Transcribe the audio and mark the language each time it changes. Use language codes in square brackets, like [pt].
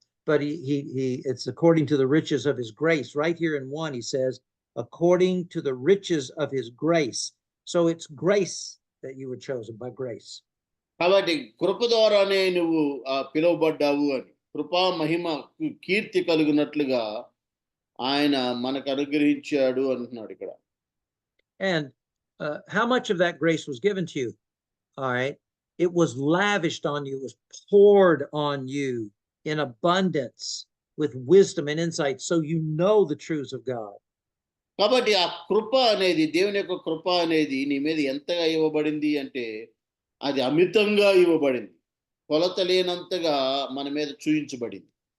[en] But it's according to the riches of his grace. Right here in 1, he says, according to the riches of his grace. So it's grace that you were chosen, by grace. [te] కాబట్టి కృప ద్వారానే నువ్వు పిలువబడ్డావు అని, కృపా మహిమ కీర్తి కలుగునట్లుగా ఆయన మనకు అనుగ్రహించాడు అంటున్నాడు ఇక్కడ. [en] And how much of that grace was given to you? All right. It was lavished on you, it was poured on you in abundance with wisdom and insight, so you know the truths of God. [te] కాబట్టి ఆ కృప అనేది, దేవుని యొక్క కృప అనేది నీ మీద ఎంతగా ఇవ్వబడింది అంటే అది అమితంగా ఇవ్వబడింది, కొలత లేనంతగా మన మీద చూయించబడింది.